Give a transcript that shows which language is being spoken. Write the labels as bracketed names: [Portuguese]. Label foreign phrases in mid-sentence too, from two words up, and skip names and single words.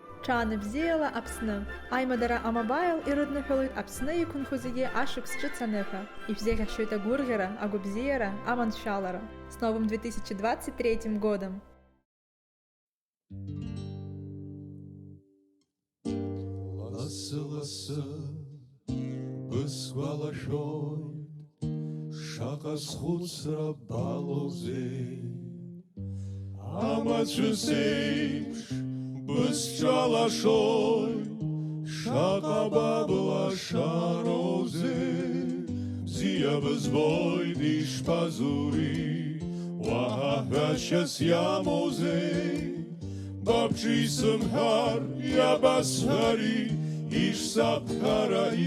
[Abkhazian] Шааныбзиала Аԥсны. Аимадара амобаил ирыдныҳәалоит Аԥсны иқәынхозегьы ашықәс ҿыц аныҳәа. Ишәзеиӷьашьоит агәырӷьара, агәабзиара, аманшәалара. [Russian] С новым 2023 годом! [Abkhazian] Лассы-лассы бысгәалашәоит шаҟа схәыцра балоузеи амацәыс еиԥш бысҿалашоит шаҟа баблашароузеи бзиа бызбоит ишԥазури уаҳа ҳәашьас иамоузеи бабҿи сымҳәар иабасҳәари ишсабҳәара